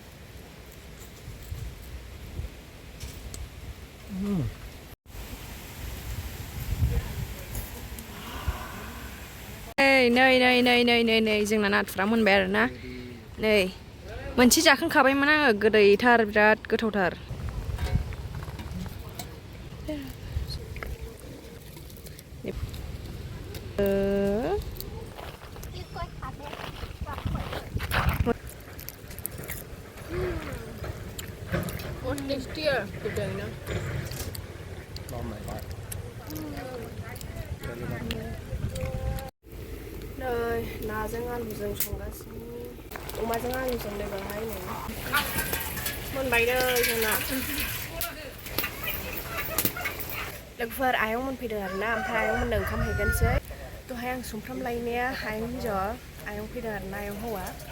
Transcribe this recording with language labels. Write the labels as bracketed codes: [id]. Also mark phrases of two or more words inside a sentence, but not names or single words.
[brx] नै जोंना नाथुरा मोनबाय आरोना नै मोनसे जाखांखाबायमोन आङो गोदैथार बिराद गोथावथार [en] What tastier today, no? oh my god [brx] नै नाजों आलुजों संगासिनो अमाजों आलुजों नै बेवहाय नै मोनबाय नै जोंना लोगोफोर आयं मोनफैदों आरोना ओमफ्राय आयं मोननो ओंखाम हैगोनसै दहाय आं सुमफ्राम लायनाया आयं हिन्जाव आयं फैदों आरोना आयं हौवा